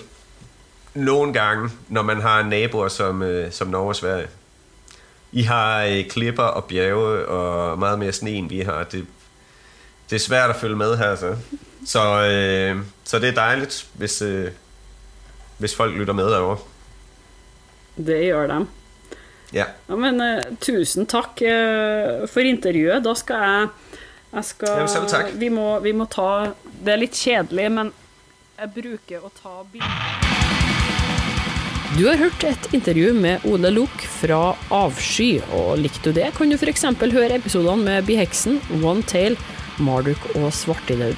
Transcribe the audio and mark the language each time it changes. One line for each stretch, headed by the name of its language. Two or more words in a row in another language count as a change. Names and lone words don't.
Danish: Nogle gange, når man har naboer som Norge og Sverige. I har klipper og bjerge og meget mere sne, end vi har. Det er svært at følge med her, så det er dejligt, hvis folk lytter med derovre.
Norwegian: Det gjør de. Ja. Ja, men tusen takk for intervjuet. Da skal jeg selv takk. Vi må ta, det er litt kjedelig, men jeg bruker å ta bilder. Du har hørt et intervju med Ole Lok fra Avsky, og likte du det, kan du for eksempel høre episodene med Biheksen, One Tail, Marduk og Svartidaudi.